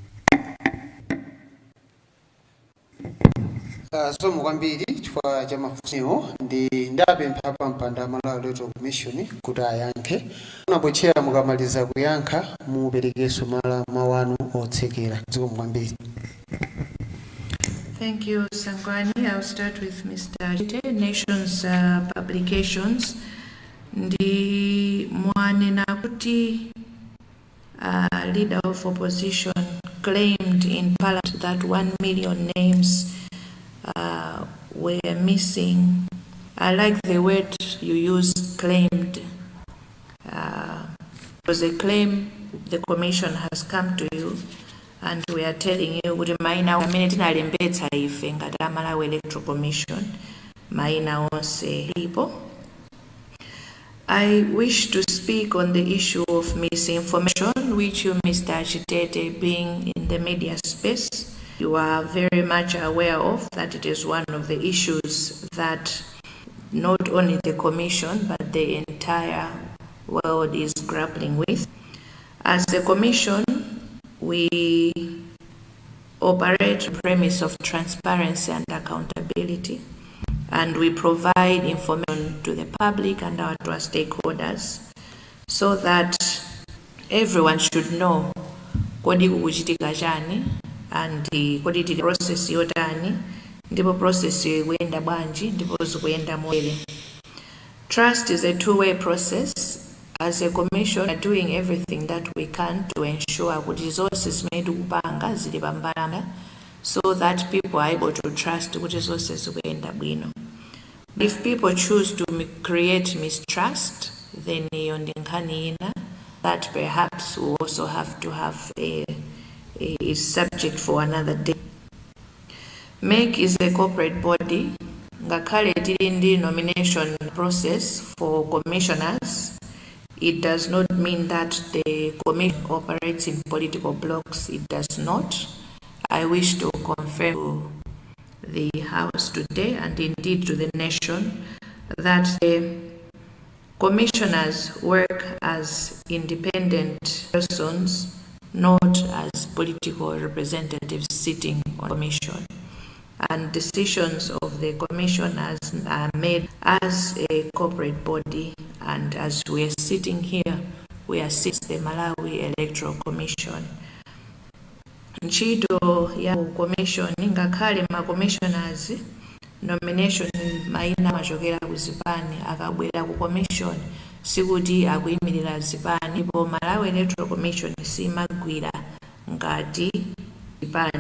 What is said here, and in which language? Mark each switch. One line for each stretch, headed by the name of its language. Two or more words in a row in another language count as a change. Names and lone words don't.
Nyanja: So mukwambiri chifukwa cha mafunso ndi ndapempha pa mpanda Malawi Electoral Commission kuti ayankhe. Unapochera mukamaliza kuyankha muperekeso mawu anu otsekera. Ziko mukwambiri.
English: Thank you, Sangwani. I'll start with Mr. Chite. Nations Publications.
Nyanja: Ndi mwanena kuti
English: leader of opposition claimed in Parliament that 1 million names were missing. I like the word you used, claimed. It was a claim the Commission has come to you and we are telling you
Nyanja: kuti maina amene tinalembetsa ife ngati Malawi Electoral Commission maina onse lipo.
English: I wish to speak on the issue of misinformation, which you, Mr. Chitete, being in the media space, you are very much aware of that it is one of the issues that not only the Commission but the entire world is grappling with. As a commission, we operate on the premise of transparency and accountability, and we provide information to the public and to our stakeholders so that everyone should know
Nyanja: kodi kukuchitika chani
English: and
Nyanja: kodi tili process yotani ndipo process ikuyenda bwanji ndipo zikuyenda motere.
English: Trust is a two-way process. As a commission, we are doing everything that we can to ensure that resources made
Nyanja: kupanga zili pambalamba
English: so that people are able to trust
Nyanja: kuti resources zikuyenda bwino.
English: If people choose to create mistrust, then that perhaps we also have to have a subject for another day. MEC is a corporate body.
Nyanja: Ngakhale tili ndi
English: nomination process for commissioners, it does not mean that the commission operates in political blocks. It does not. I wish to confirm to the House today and indeed to the nation that the commissioners work as independent persons, not as political representatives sitting on commission. And decisions of the commissioners are made as a corporate body, and as we are sitting here, we are sitting the Malawi Electoral Commission.
Nyanja: Ntchito ya commission ngakhale ma commissioners nomination maina machokera ku zipani akabwera ku commission sikuti akuyimirira zipani, ndipo Malawi Electoral Commission simagwira ngati zipani.